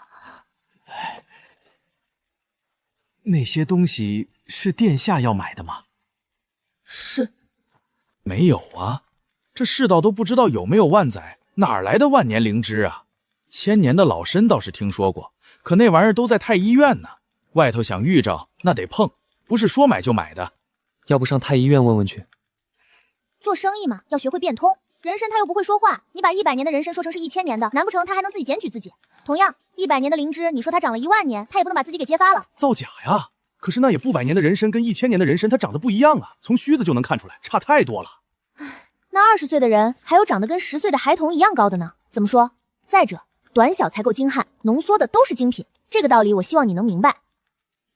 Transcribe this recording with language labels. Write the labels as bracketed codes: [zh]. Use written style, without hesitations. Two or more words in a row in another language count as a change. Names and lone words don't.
[zh] 那些東西是殿下要買的嗎？是。沒有啊，這世道都不知道有沒有萬載，哪來的10000年靈芝啊？1000年的老參倒是聽說過，可那玩意兒都在太醫院呢。外頭想遇着那得碰，不是說買就買的。要不上太醫院問問去？做生意嘛，要學會變通。人參他又不會說話，你把100年的人參說成是1000年的，難不成他還能自己檢舉自己？同樣，100年的靈芝，你說它長了10000年，他也不能把自己給揭發了。造假呀！可是那也不100年的人參跟1000年的人參，它長得不一樣啊，從鬚子就能看出來，差太多了。那20歲的人還有長得跟10歲的孩童一樣高的呢，怎麼說？再者，短小才夠精悍，濃縮的都是精品，這個道理我希望你能明白。